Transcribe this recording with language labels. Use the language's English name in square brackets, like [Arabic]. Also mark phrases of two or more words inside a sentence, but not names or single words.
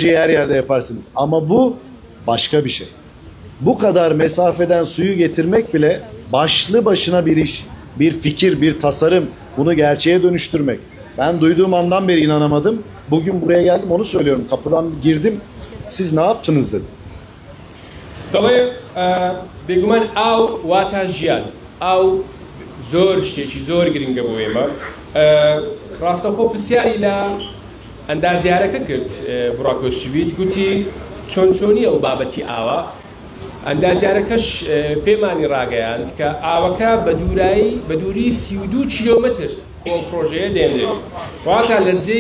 [Turkish] Projeyi her yerde yaparsınız ama bu başka bir şey. Bu kadar mesafeden suyu getirmek bile başlı başına bir iş, bir fikir, bir tasarım. Bunu gerçeğe dönüştürmek. Ben duyduğum andan beri inanamadım. Bugün buraya geldim, onu söylüyorum. Kapıdan girdim. Siz ne yaptınız dedim. [Central Kurdish] دەڵێ بێگومان ئاو واتە ژیان ئاو زۆر شتێکی زۆر گرنگە بۆ ئێمە ڕاستەخۆ پرسیاری لە ئەندازیارەکە کرد بڕاک بەشویت گوتی چۆن چۆنی ئەو بابەتی ئاوە ئەندازیارەکەش پێمانی ڕاگەیاند کە ئاوەکە بە دووری 32 کیلۆمتر بۆ پرۆژەیە دێنرێت واتە لە